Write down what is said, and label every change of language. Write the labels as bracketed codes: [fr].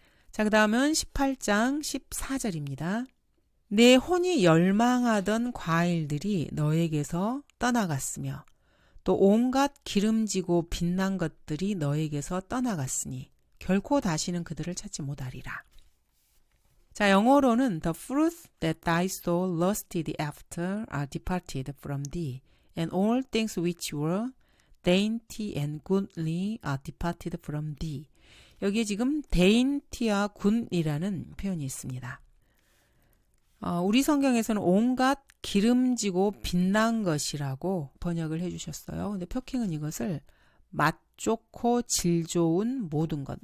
[ko] 자, 그 다음은 18장 14절입니다. 내 혼이 열망하던 과일들이 너에게서 떠나갔으며 또 온갖 기름지고 빛난 것들이 너에게서 떠나갔으니 결코 다시는 그들을 찾지 못하리라. 자, 영어로는 [en] The fruits that thy soul lusted after are departed from thee, and all things which were dainty and goodly are departed from thee. [ko] 여기에 지금 dainty와 good이라는 표현이 있습니다. 우리 성경에서는 온갖 기름지고 빛난 것이라고 번역을 해주셨어요. 근데 표킹은 이것을 맛 좋고 질 좋은 모든 것.